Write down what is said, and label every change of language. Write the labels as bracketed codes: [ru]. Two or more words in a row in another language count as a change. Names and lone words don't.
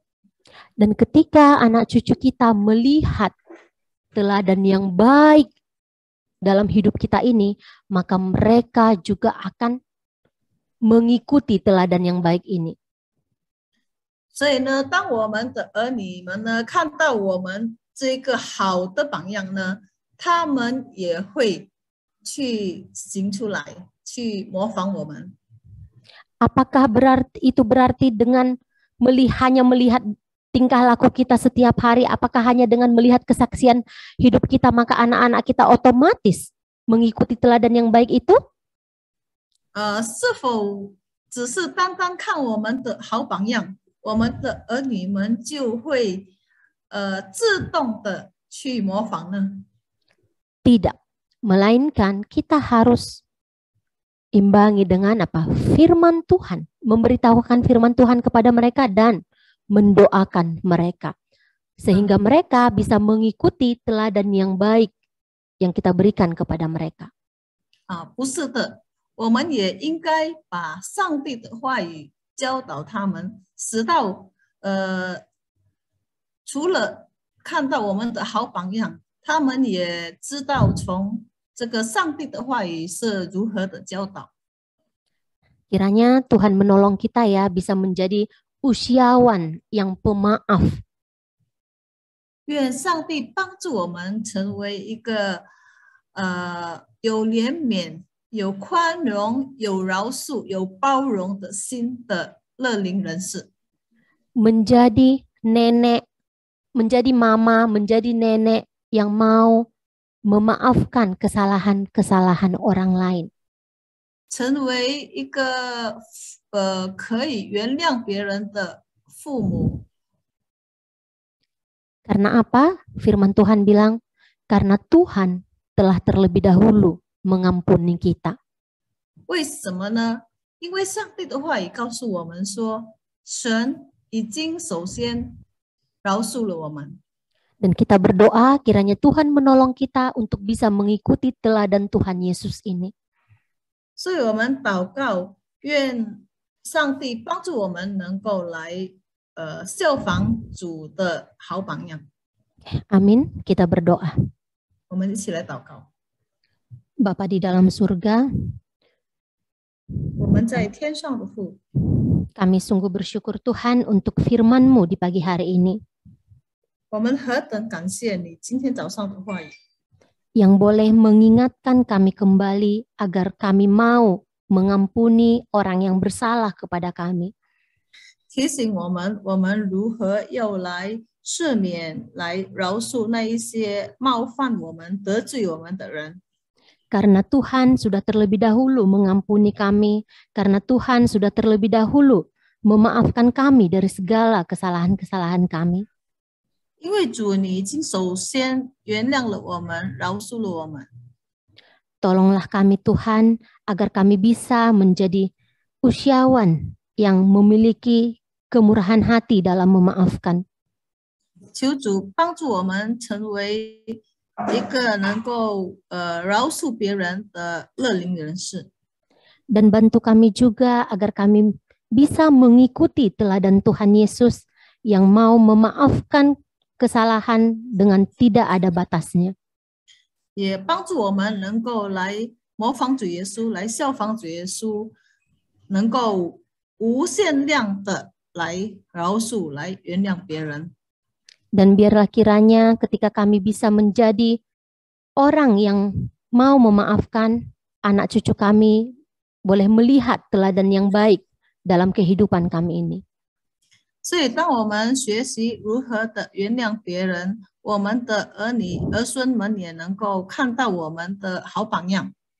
[id] Dan ketika anak cucu kita melihat teladan yang baik dalam hidup kita ini, maka mereka juga akan mengikuti teladan yang baik ini. [zh] 所以呢，当我们的儿女们呢看到我们这个好的榜样呢，他们也会去行出来，去模仿我们。 [id] Apakah itu berarti dengan hanya melihat tingkah laku kita setiap hari, apakah hanya dengan melihat kesaksian hidup kita maka anak-anak kita otomatis mengikuti teladan yang baik itu? [zh] 是否只是单单看我们的好榜样，我们的儿女们就会自动的去模仿呢？ [id] Tidak, melainkan kita harus imbangi dengan apa? Firman Tuhan, memberitahukan firman Tuhan kepada mereka dan mendoakan mereka sehingga mereka bisa mengikuti teladan yang baik yang kita berikan kepada mereka. [zh] 不是的，我们也应该把上帝的话语教导他们，使到除了看到我们的好榜样，他们也知道从这个上帝的话语是如何的教导。 [id] Kiranya Tuhan menolong kita ya bisa menjadi usiawan yang pemaaf. [zh] 愿上帝帮助我们成为一个有怜悯、 有宽容、有饶恕、有包容的心的乐龄人士。 [id] menjadi nenek, menjadi mama, menjadi nenek yang mau memaafkan kesalahan-kesalahan orang lain. [zh] 成为一个可以原谅别人的父母。 [id] Karena apa? Firman Tuhan bilang, karena Tuhan telah terlebih dahulu mengampuni kita. [zh] 为什么呢？因为上帝的话语告诉我们说，神已经首先饶恕了我们。 [id] Dan kita berdoa kiranya Tuhan menolong kita untuk bisa mengikuti teladan Tuhan Yesus ini. [zh] 所以我们祷告，愿上帝帮助我们能够来效仿主的好榜样。 [id] Amin. Kita berdoa. [zh] 我们一起来祷告。 [id] Bapa di dalam surga, [zh] 我们在天上的父， [id] kami sungguh bersyukur Tuhan untuk firman-Mu di pagi hari ini, [zh] 我们何等感谢你今天早上的话语， [id] yang boleh mengingatkan kami kembali agar kami mau mengampuni orang yang bersalah kepada kami. [zh] 提醒我们如何要来赦免、来饶恕那一些冒犯我们、得罪我们的人。 [id] Karena Tuhan sudah terlebih dahulu mengampuni kami, karena Tuhan sudah terlebih dahulu memaafkan kami dari segala kesalahan-kesalahan kami. [zh] 因为主，你已经首先原谅了我们，饶恕了我们。 [id] Tolonglah kami Tuhan agar kami bisa menjadi usiawan yang memiliki kemurahan hati dalam memaafkan. [zh] 求主帮助我们成为一个能够饶恕别人的乐龄人士， [id] Dan bantu kami juga agar kami bisa mengikuti teladan Tuhan Yesus yang mau memaafkan kesalahan dengan tidak ada batasnya. [zh] 也帮助我们能够来模仿主耶稣，来效仿主耶稣，能够无限量的来饶恕、来原谅别人。 [id] Dan biarlah kiranya ketika kami bisa menjadi orang yang mau memaafkan, anak cucu kami boleh melihat teladan yang baik dalam kehidupan kami ini. [zh] 所以，当我们学习如何的原谅别人，我们的儿女、儿孙们也能够看到我们的好榜样。